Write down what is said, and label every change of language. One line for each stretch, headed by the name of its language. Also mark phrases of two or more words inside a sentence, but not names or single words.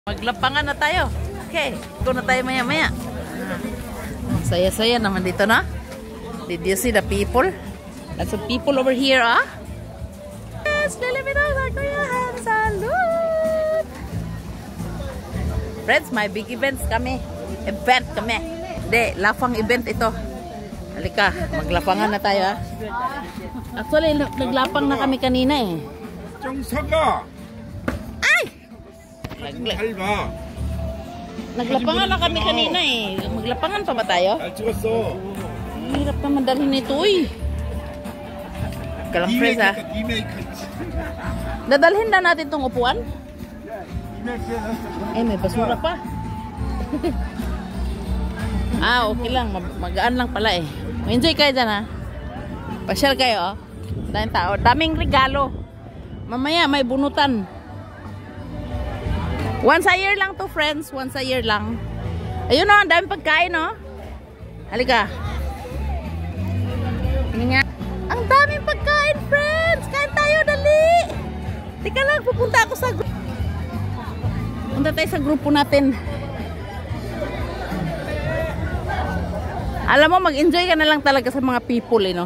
Filipino: Maglapangan na tayo. Okay, ito na tayo maya-maya. Saya-saya naman dito na.
English: Did you see the people? Lots of people over here, ah? Yes, Liliminada, Kuya Han, salud!
Filipino: Friends, may
English: big events
Filipino: kami. Event kami. Hindi, lafang event ito. Halika, maglapangan na tayo, ah. Actually, naglapang na kami kanina, eh.
Korean: 정서가
Filipino: Naglapangan na kami kanina eh. Maglapangan pa ba tayo?
Korean: 잘 찍었어.
Filipino: Hirap naman dalhin nito eh. Kalang fresh ha. Dadalhin na natin tong upuan? Eh, may basura pa. Okay lang. Magaan lang pala eh. Enjoy kayo dyan ha. Pasyal kayo oh. Daming tao. Daming regalo. Mamaya may bunutan.
English: Once a year
Filipino: lang to, friends.
English: Once a year
Filipino: lang. Ayun o, ang daming pagkain o. Halika. Ang daming pagkain, friends. Kain tayo, dali. Tika lang, pupunta ako sa grupo. Punta tayo sa grupo natin. Alam mo, mag-enjoy ka na lang talaga sa mga people, eh, no?